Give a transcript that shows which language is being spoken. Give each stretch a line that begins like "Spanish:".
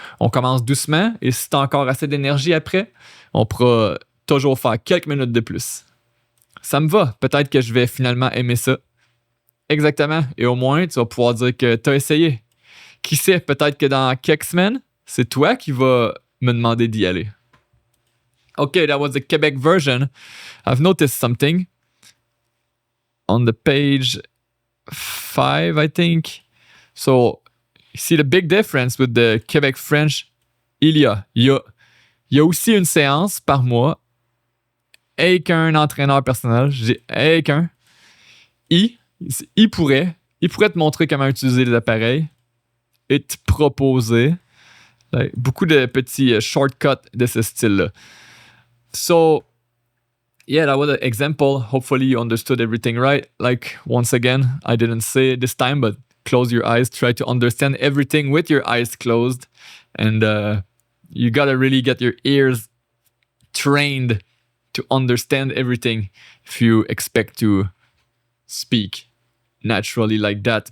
French: On commence doucement et si tu as encore assez d'énergie après, on pourra toujours faire quelques minutes de plus. Ça me va, peut-être que je vais finalement aimer ça. Exactement, et au moins, tu vas pouvoir dire que tu as essayé. Qui sait, peut-être que dans quelques semaines, c'est toi qui vas me demander d'y aller.
English: Okay, that was the Quebec version. I've noticed something. On the page 5, I think. So, you see the big difference with the Quebec French.
French: Il y a aussi une séance par mois avec un entraîneur personnel. Avec un. Il pourrait te montrer comment utiliser les appareils et te proposer beaucoup de petits shortcuts de ce style-là.
English: So, yeah, that was an example. Hopefully you understood everything right. Like, once again, I didn't say it this time, but close your eyes. Try to understand everything with your eyes closed. And you gotta really get your ears trained to understand everything if you expect to speak naturally like that.